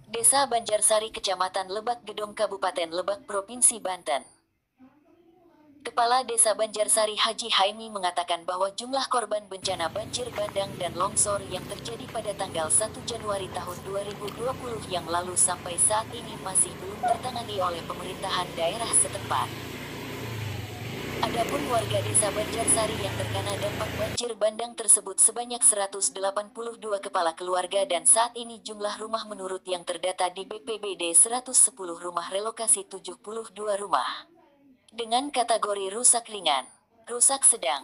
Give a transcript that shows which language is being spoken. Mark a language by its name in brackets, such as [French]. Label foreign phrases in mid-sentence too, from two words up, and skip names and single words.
[Indonesian] Desa Banjarsari, Kecamatan Lebak Gedong, Kabupaten Lebak, Provinsi Banten. Kepala Desa Banjarsari Haji Haimi mengatakan bahwa jumlah korban bencana banjir bandang dan longsor yang terjadi pada tanggal 1 Januari tahun 2020 yang lalu sampai saat ini masih belum tertangani oleh pemerintahan daerah setempat. Adapun warga Desa Banjarsari yang terkena dampak banjir bandang tersebut sebanyak 182 kepala keluarga dan saat ini jumlah rumah menurut yang terdata di BPBD 110 rumah, relokasi 72 rumah dengan kategori rusak ringan, rusak sedang.